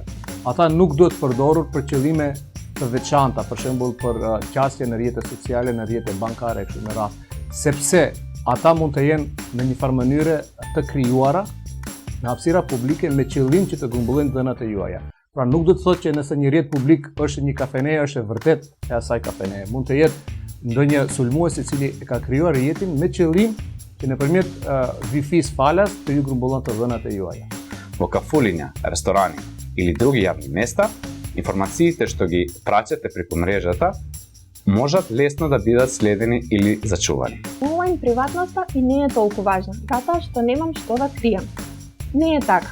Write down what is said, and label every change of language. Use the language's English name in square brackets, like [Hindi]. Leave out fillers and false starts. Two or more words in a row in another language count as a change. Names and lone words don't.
[Albanian] Ata nuk duhet përdorur për qëllime të veçanta, për shembull për qasje në rrjete sociale, në rrjete bankare kështu me radhë, sepse ata mund të jenë në një farë mënyre të krijuara në hapësira publike me qëllim që të grumbullojnë dhënat e juaja. Pra nuk do të thotë që nëse një rrjet publik është një kafene, është e vërtet e asaj kafene. Mund të jetë ndonjë sulmues i cili e ka krijuar rrjetin me qëllim që nëpërmjet Wi-Fi-s falas të ju grumbullon të dhënat e juaja. [Macedonian] Во кафулиња, ресторани или други јавни места, информациите што ги праќате преку мрежата можат лесно да бидат следени или зачувани. Онлайн приватноста и не е толку важна, затоа што немам што да кријам. Не е така.